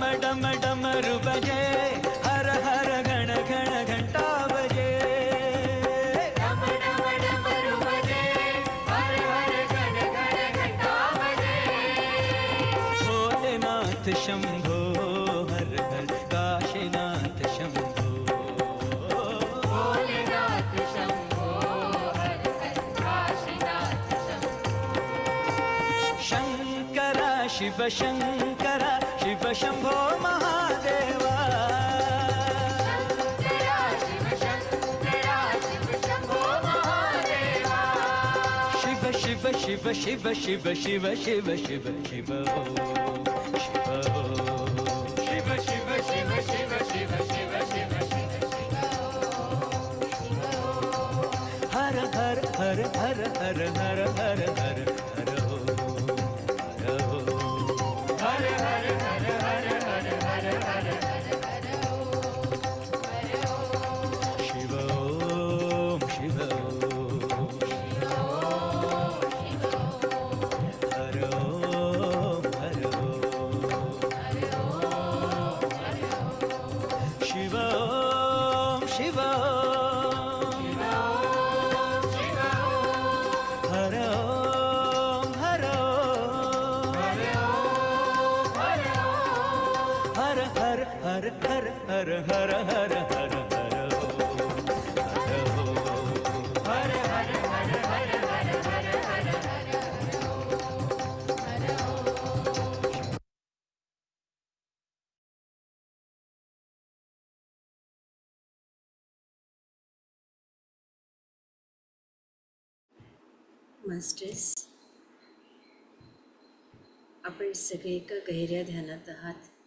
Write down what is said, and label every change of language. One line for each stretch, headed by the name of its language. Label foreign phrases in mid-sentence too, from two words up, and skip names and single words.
Hindi: डम डमरू बजे, हर हर घण घण घंटा बजे। डम डम डमरू बजे, हर हर घण घण घंटा बजे। भोलेनाथ शंभो हर हर काशीनाथ शंभो। भोलेनाथ शंभो हर हर काशीनाथ शंभो। शंकरा शिव शंकरा शिव शंभो महादेवा। शंकरा शिव शंकरा शिव शंभो महादेवा। शिव शिव शिव शिव शिव शिव शिव शिव शिव ओम शिव ओम। शिव शिव शिव शिव शिव शिव शिव शिव शिव हर हर हर हर हर हर हर हर हर ओम हर ओम। हर हर हर हर हर हर हर हर हर ओम शिव ओम शिव ओम हर ओम हर ओम शिव ओम शिव ओम हर ओम हर ओम हर हर हर हर हर हर हर हर हर ओम हर ओम। हर हर हर हर हर हर हर हर ओम।
Marathi: मास्टर्स, आपण सगळे एका गहिऱ्या ध्यानात आहात.